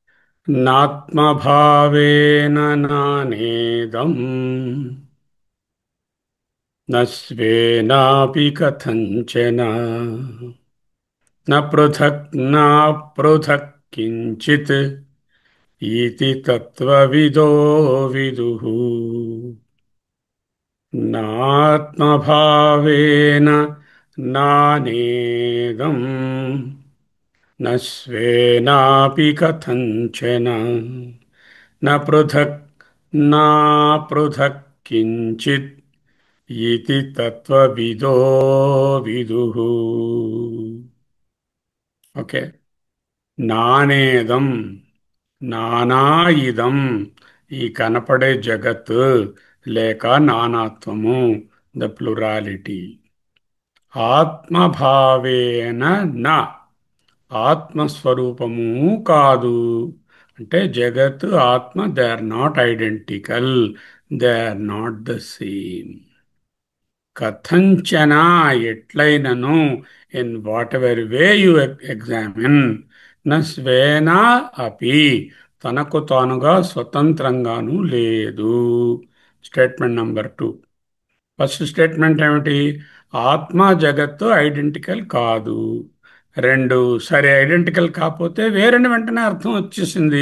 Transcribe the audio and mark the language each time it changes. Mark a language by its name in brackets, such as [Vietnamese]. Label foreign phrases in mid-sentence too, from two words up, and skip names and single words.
[Sanskrit] నాత్మభావేన నానేదం నస్వేనాపి కథంచన న పృథక్ నా పృథక్ కించిత్ ఇతి తత్వవిదో విదుః. నాత్మభావేన నానేదం न स्वेनापि कथञ्चन न पृथक् नापृथक् किञ्चित् इति तत्त्वविदो विदुः. [Telugu] ఓకే. [Sanskrit] నానేదం, నానా ఇదం, [Telugu] ఈ కనపడే జగత్ లేక నానాత్వము, [English] the plurality. [Sanskrit] ఆత్మభావేన నా, [Telugu] ఆత్మస్వరూపము కాదు. అంటే జగత్ ఆత్మ, [English] They are not identical, they are not the same. [Telugu] కథంచన, ఎట్లయినను, [English] in what ever way you examine, [Sanskrit] న స్వేనా అపి, [Telugu] తనకు తానుగా స్వతంత్రంగాను లేదు. [English] statement number 2. first statement ఏమిటి? [Telugu] ఆత్మ జగత్తు ఐడెంటికల్ కాదు. 2, సరే ఐడెంటికల్ కాకపోతే వేరని వెంటనే అర్థం వచ్చేసింది.